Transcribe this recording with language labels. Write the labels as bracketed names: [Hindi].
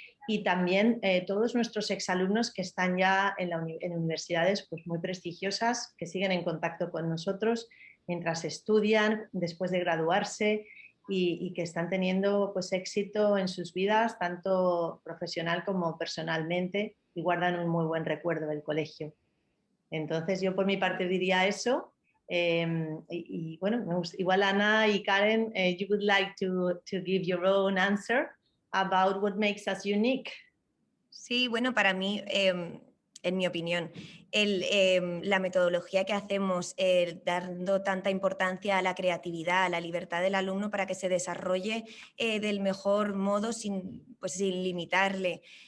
[Spanish] Y también todos nuestros exalumnos que están ya en universidades pues muy prestigiosas, que siguen en contacto con nosotros mientras estudian, después de graduarse, y que están teniendo pues éxito en sus vidas, tanto profesional como personalmente, y guardan un muy buen recuerdo del colegio. Entonces yo por mi parte diría eso. Y bueno, igual Ana y Karen, [English] you would like to give your own answer about what makes us unique. [Spanish] Sí, bueno, para mí, en mi opinión, la metodología que hacemos, dando tanta importancia a la creatividad, a la libertad del alumno para que se desarrolle del mejor modo sin limitarle.